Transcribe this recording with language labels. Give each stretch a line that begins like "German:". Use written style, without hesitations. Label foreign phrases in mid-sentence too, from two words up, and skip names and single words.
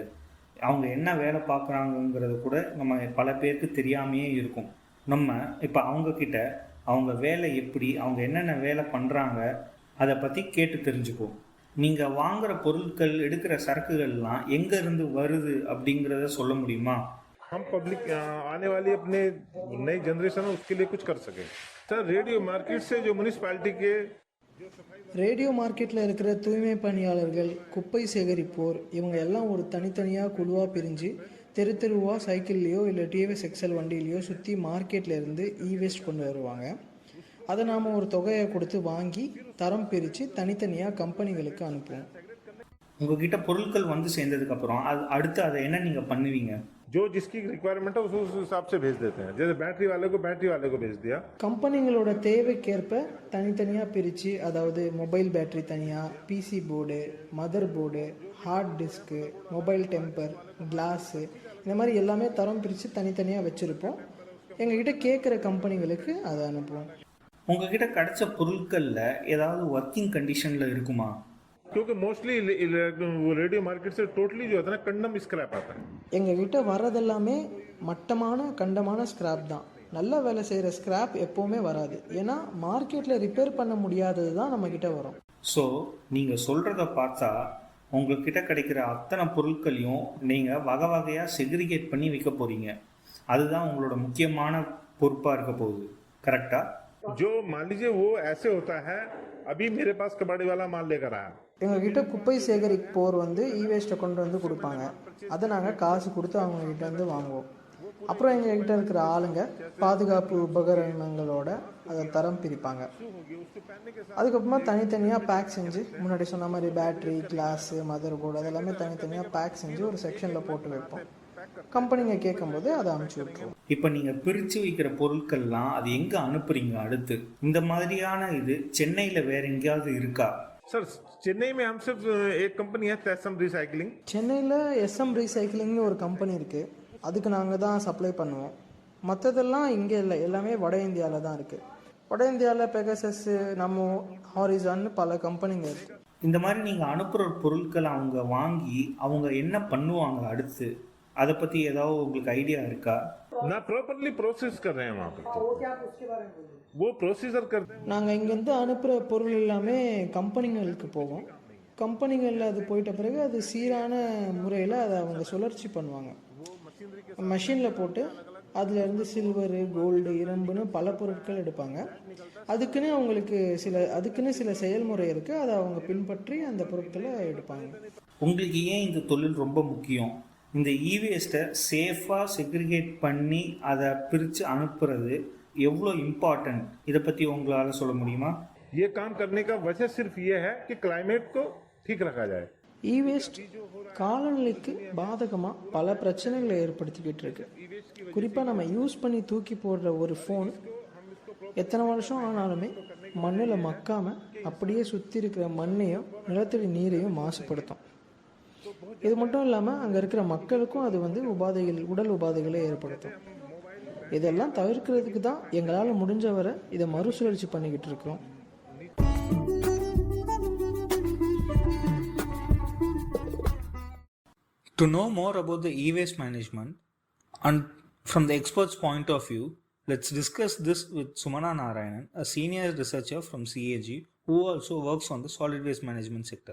Tamil: அவங்க என்ன வேலை பார்க்குறாங்கங்கிறது கூட நம்ம பல பேருக்கு தெரியாமையே இருக்கும். நம்ம இப்போ அவங்கக்கிட்ட அவங்க வேலை எப்படி, அவங்க என்னென்ன வேலை பண்ணுறாங்க அதை பற்றி கேட்டு தெரிஞ்சுக்குவோம். நீங்கள் வாங்குகிற பொருட்கள், எடுக்கிற சரக்குகள்லாம் எங்கேருந்து வருது அப்படிங்கிறத சொல்ல முடியுமா?
Hindi: हम पब्लिक आने वाली अपने नई जनरेशन है उसके लिए कुछ कर सकें। सर रेडियो मार्केट से जो म्यूनिसिपैलिटी के
Tamil: ரேடியோ மார்க்கெட்டில் இருக்கிற தூய்மை பணியாளர்கள், குப்பை சேகரிப்போர், இவங்க எல்லாம் ஒரு தனித்தனியாக குழுவாக பிரிஞ்சு தெரு தெருவாக சைக்கிள்லேயோ இல்லை டிவிஎஸ் எக்ஸல் வண்டியிலையோ சுற்றி மார்க்கெட்டில் இருந்து வேஸ்ட் கொண்டு வருவாங்க. அதை நாம் ஒரு தொகையை கொடுத்து வாங்கி தரம் பிரித்து தனித்தனியாக கம்பெனிகளுக்கு அனுப்புவோம். உங்ககிட்ட பொருட்கள் வந்து சேர்ந்ததுக்கப்புறம் அடுத்து அதை என்ன நீங்கள் பண்ணுவீங்க?
Hindi: जो जिसकी रिक्वायरमेंट है उस हिसाब से भेज देते हैं. जैसे बैटरी वाले को भेज दिया.
Tamil: கம்பெனிகளோட தேவைக்கேற்ப தனித்தனியாக பிரித்து, அதாவது
English: mobile battery
Tamil: தனியாக,
English: PC board, mother board, hard disk, mobile temper,
Tamil: கிளாஸு, இந்த மாதிரி எல்லாமே தரம் பிரித்து தனித்தனியாக வச்சுருப்போம். எங்ககிட்ட கேட்குற கம்பெனிகளுக்கு அதை அனுப்புவோம். உங்ககிட்ட கிடைச்ச பொருட்களில் ஏதாவது
English: working condition
Tamil: இருக்குமா?
Hindi: क्योंकि मोस्टली रेडियो मार्केट से टोटली जो होता है ना
English: condemned scrap
Hindi: आता है.
Tamil: எங்ககிட்ட வர்றதெல்லாமே மட்டமான கண்டமான ஸ்கிராப் தான். நல்ல வேலை செய்கிற ஸ்கிராப் எப்போவுமே வராது. ஏன்னா மார்க்கெட்டில் ரிப்பேர் பண்ண முடியாதது தான் நம்மக்கிட்ட வரும். ஸோ நீங்கள் சொல்கிறத பார்த்தா உங்கள்கிட்ட கிடைக்கிற அத்தனை பொருட்களையும் நீங்கள் வகை வகையாக செக்ரிகேட் பண்ணி விற்க போகிறீங்க. அதுதான் உங்களோட முக்கியமான பொறுப்பாக இருக்க போகுது. கரெக்டாக?
Hindi: जो मान लीजिए वो ऐसे होता है, अभी मेरे पास कबाड़ी वाला माल लेकर आया.
Tamil: எங்ககிட்ட குப்பை சேகரிப்போர் வந்து வேஸ்ட்டை கொண்டு வந்து கொடுப்பாங்க. அதை நாங்கள் காசு கொடுத்து அவங்கக்கிட்ட வந்து வாங்குவோம். அப்புறம் எங்ககிட்ட இருக்கிற ஆளுங்க பாதுகாப்பு உபகரணங்களோட அதை தரம் பிரிப்பாங்க. அதுக்கப்புறமா தனித்தனியாக பேக் செஞ்சு, முன்னாடி சொன்ன மாதிரி பேட்ரி, கிளாஸு,
English: mother board
Tamil: அதெல்லாமே தனித்தனியாக பேக் செஞ்சு ஒரு செக்ஷனில் போட்டு வைப்போம். கம்பெனிங்க கேட்கும்போது அதை அனுப்பிச்சி விட்ருவோம். இப்போ நீங்கள் பிரித்து வைக்கிற பொருட்கள்லாம் அது எங்கே அனுப்புறீங்க? அடுத்து இந்த மாதிரியான இது சென்னையில் வேற எங்கேயாவது இருக்கா?
Hindi: सर चेन्नई में हम सिर्फ एक कंपनी है एसएम रिसाइकलिंग.
Tamil: சென்னையில் எஸ்எம் ரீசைக்கிளிங்னு ஒரு கம்பெனி இருக்குது. அதுக்கு நாங்கள் தான் சப்ளை பண்ணுவோம். மற்றதெல்லாம் இங்கே இல்லை, எல்லாமே வட இந்தியாவில் தான் இருக்குது. வட இந்தியாவில் பெகசஸ், நம்ம, ஹாரிசான்னு பல கம்பெனிங்க இருக்குது. இந்த மாதிரி நீங்கள் அனுப்புகிற பொருட்களை அவங்க வாங்கி அவங்க என்ன பண்ணுவாங்க அடுத்து? அதை பற்றி ஏதாவது உங்களுக்கு ஐடியா இருக்கா?
Hindi: ना
English: properly process
Hindi: कर रहे हैं वहाँ पर. वो प्रोसीजर कर.
Tamil: நாங்கள் இங்கேருந்து அனுப்புகிற பொருள் எல்லாமே கம்பெனிங்களுக்கு போகும். கம்பெனிகளில் அது போயிட்ட பிறகு அது சீரான முறையில் அதை அவங்க சுழற்சி பண்ணுவாங்க. மெஷினில் போட்டு அதுலேருந்து சில்வரு, கோல்டு, இரும்புன்னு பல பொருட்கள் எடுப்பாங்க. அதுக்குன்னு சில செயல்முறை இருக்குது. அதை அவங்க பின்பற்றி அந்த பொருட்களை எடுப்பாங்க. உங்களுக்கு ஏன் இந்த தொழில் ரொம்ப முக்கியம்? இந்த வேஸ்ட்டை சேஃபாக செக்ரிகேட் பண்ணி அதை பிரித்து அனுப்புறது எவ்வளோ இம்பார்ட்டன்ட், இதை பற்றி உங்களால் சொல்ல முடியுமா?
Hindi: ये काम करने का वजह सिर्फ ये है कि क्लाइमेट को ठीक रखा जाए.
Tamil: வேஸ்ட் காலநிலைக்கு பாதகமாக பல பிரச்சனைகளை ஏற்படுத்திக்கிட்டு இருக்கு. குறிப்பாக நம்ம யூஸ் பண்ணி தூக்கி போடுற ஒரு ஃபோன் எத்தனை வருஷம் ஆனாலுமே மண்ணில் மக்காமல் அப்படியே சுற்றி இருக்கிற மண்ணையும் நிலத்தடி நீரையும் மாசுபடுத்தும். இது மட்டும் இல்லாமல் அங்கே இருக்கிற மக்களுக்கும் அது வந்து உடல் உபாதைகளை ஏற்படுத்தும். இதெல்லாம் தவிர்க்கிறதுக்கு தான் எங்களால் முடிஞ்ச வரை இதை மறுசுழற்சி பண்ணிக்கிட்டு இருக்கிறோம்.
English: To know more about the e-waste management and from the expert's point of view, let's discuss this with Sumana Narayanan, a senior researcher from CAG who also works on the solid waste management sector.